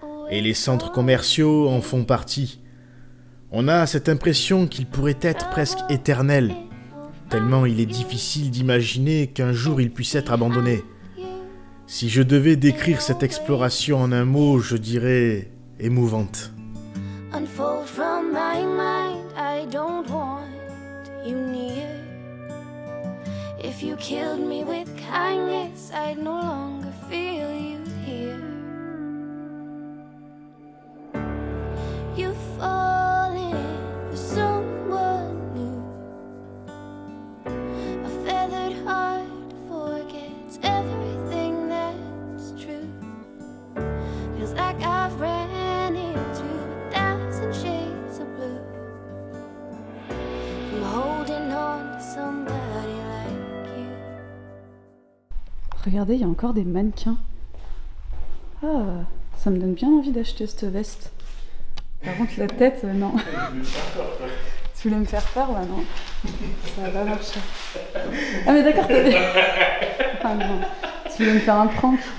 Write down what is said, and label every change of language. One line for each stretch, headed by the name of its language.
French: Et les centres commerciaux en font partie. On a cette impression qu'il pourrait être presque éternel, tellement il est difficile d'imaginer qu'un jour il puisse être abandonné. Si je devais décrire cette exploration en un mot, je dirais émouvante.
English: Unfold from my mind, I don't want you near. If you killed me with kindness, I'd no longer feel you here. You've fallen for someone new. A feathered heart forgets everything that's true. Feels like I've ran into 1,000 shades of blue. From holding on to somebody like you.
French: Regardez, il y a encore des mannequins. Ah, ça me donne bien envie d'acheter cette veste. Par contre, la tête, non. Tu voulais me faire peur, là, non. Ça va pas marcher. Ah, mais d'accord, t'avais... Ah non, tu voulais me faire un prank.